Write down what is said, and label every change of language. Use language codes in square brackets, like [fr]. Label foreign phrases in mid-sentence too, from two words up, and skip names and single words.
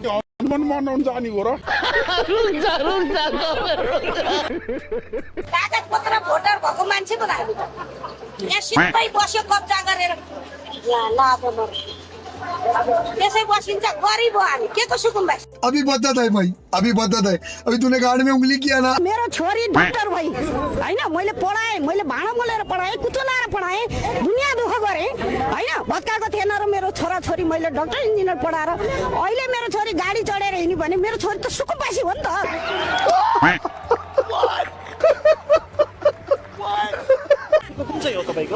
[ne] कागज पत्र भोटर भएको मान्छे पो हामी यहाँ सिधै बस्यो कब्जा गरेर त्यसै बसिन्छ। गरिब हो हामी, के को सुकुम्बासी। [hi] अभी बदत है भाई, अभी बदत है। अभी तूने गाड़ी में उंगली किया ना। [ne] मेरो छोरी डाक्टर भई हैन, मैले पढाएँ, मैले भाँडा मोलेर पढाएँ, कुचो लाएर पढाएँ, दुनियाँ दुःख गरेँ हैन। भत्काएको थिएन र मेरो छोरा छोरी मैले डाक्टर इन्जिनियर पढाएर अहिले मेरो छोरी गाडी चढेर हिँड्यो भने मेरो छोरी त सुकुम्बासी हो नि त। कुन चाहिँ हो तपाईको?